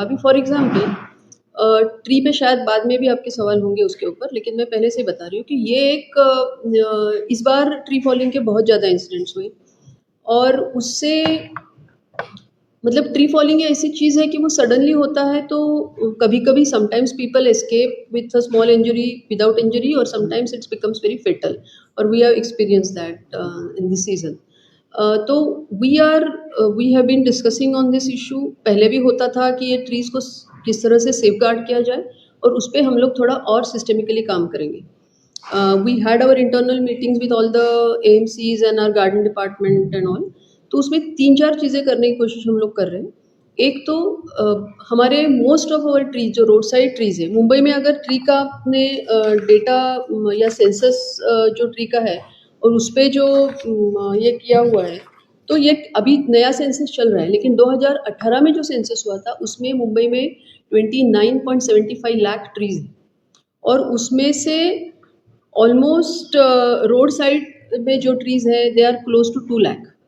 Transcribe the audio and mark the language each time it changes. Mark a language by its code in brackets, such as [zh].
[hi] अभी for example tree पे शायद बाद में भी आपके सवाल होंगे उसके ऊपर, लेकिन मैं पहले से बता रही हूँ कि ये एक इस बार ट्री फॉलिंग के बहुत ज़्यादा इंसिडेंट्स हुए और उससे मतलब ट्री फॉलिंग ऐसी चीज़ है कि वो सडनली होता है, तो कभी कभी [en] sometimes people escape with a small injury, without injury, [hi] और [en] Sometimes it's becomes very fatal. और we have experience that in this season. तो we have been discussing on this issue. [hi] पहले भी होता था कि ये ट्रीज़ को किस तरह से सेफ गार्ड किया जाए, और उस पर हम लोग थोड़ा और सिस्टमिकली काम करेंगे. [en] We had our internal meetings with all the AMCs and our garden department and all. [hi] तो उसमें 3-4 चीज़ें करने की कोशिश हम लोग कर रहे हैं. एक तो हमारे [en] most of our trees [hi] जो रोड साइड ट्रीज है, मुंबई में अगर ट्री का आपने डेटा या सेंसस जो ट्री का है और उस पर जो ये किया हुआ है, तो ये अभी नया सेंसस चल रहा है, लेकिन 2018 में जो सेंसस हुआ था उसमें मुंबई में 29.75 लाख ट्रीज हैं, और उसमें से ऑलमोस्ट रोड साइड में जो ट्रीज है [en] they are close to [hi] 2 lakh.